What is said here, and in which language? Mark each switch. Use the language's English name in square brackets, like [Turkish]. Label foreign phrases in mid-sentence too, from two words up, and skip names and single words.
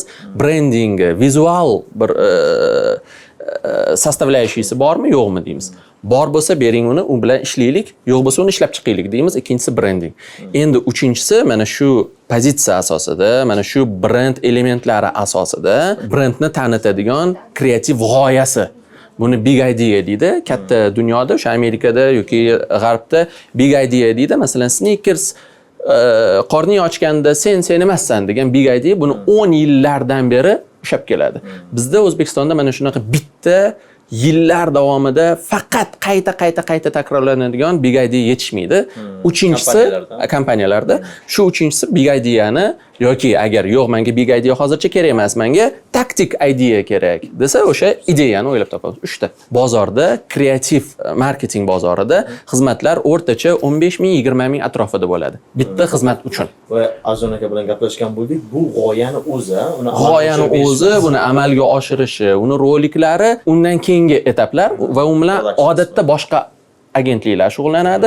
[Uzbek] Branding, vizual bir sostavляющийsi bormi, yo'qmi deymiz. Bor bo'lsa bering uni, u bilan ishlaylik, yo'q bo'lsa uni ishlab chiqaylik deymiz. Ikkinchisi branding. Endi uchinchisi mana shu pozitsiya asosida, mana shu brend elementlari asosida brendni tanitadigan kreativ g'oyasi. Buni [English] big idea [Uzbek] deydi. Katta dunyoda, o'sha Amerikada yoki G'arbda [English] big idea [Uzbek] deydi. Masalan, Snickers qorning ochganda sen emassan degan [English] big idea [Uzbek] buni 10 yillardan beri ushlab keladi. Bizda O'zbekistonda mana shunaqa bitta yillar davomida faqat qayta takrorlanadigan [English] big idea [Uzbek] yetishmaydi. Uchinchisi kompaniyalarda shu uchinchisi [English] big ideani [Uzbek] yoki agar yo'q, menga [English] big idea [Uzbek] hozircha kerak emas, menga taktik idea kerak desa, o'sha ideyani o'ylab topamiz. 3 ta. Bozorda, kreativ marketing bozorida xizmatlar o'rtacha 15 ming, 20 ming atrofida bo'ladi. Bitta xizmat uchun. Va Azon aka bilan gaplashgan bo'ldik. Bu g'oyani o'zi, buni amalga oshirishi, uni roliklari, undan keyingi etaplar va u bilan odatda boshqa agentliklar shug'ullanadi.